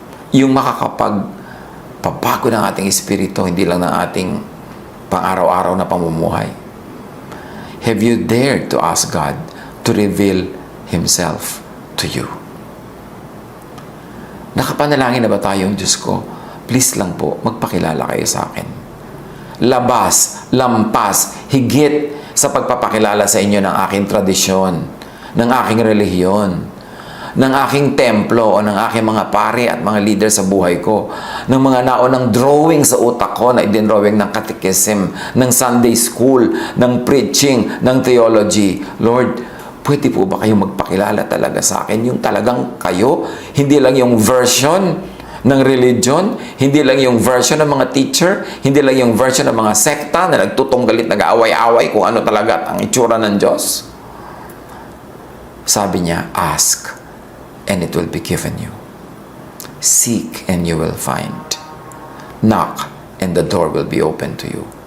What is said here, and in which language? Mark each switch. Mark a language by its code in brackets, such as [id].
[tl] Yung makakapagpabago ng ating espiritu, hindi lang ng ating pang-araw-araw na pamumuhay. [en] Have you dared to ask God to reveal Himself to you? [tl] Nakapanalangin na ba tayong Diyos ko? Please lang po, magpakilala kayo sa akin. Labas, lampas, higit sa pagpapakilala sa inyo ng aking tradisyon, ng aking relihiyon, ng aking templo o ng aking mga pare at mga leader sa buhay ko, ng mga naonang drawing sa utak ko na idinrawing ng catechism, ng Sunday school, ng preaching, ng theology. Lord, pwede po ba kayong magpakilala talaga sa akin? Yung talagang kayo, hindi lang yung version ng religion, hindi lang yung version ng mga teacher, hindi lang yung version ng mga sekta na nagtutunggalit, nag-aaway-away kung ano talaga ang itsura ng Diyos. Sabi niya, [en] ask, and it will be given you. Seek, and you will find. Knock, and the door will be open to you.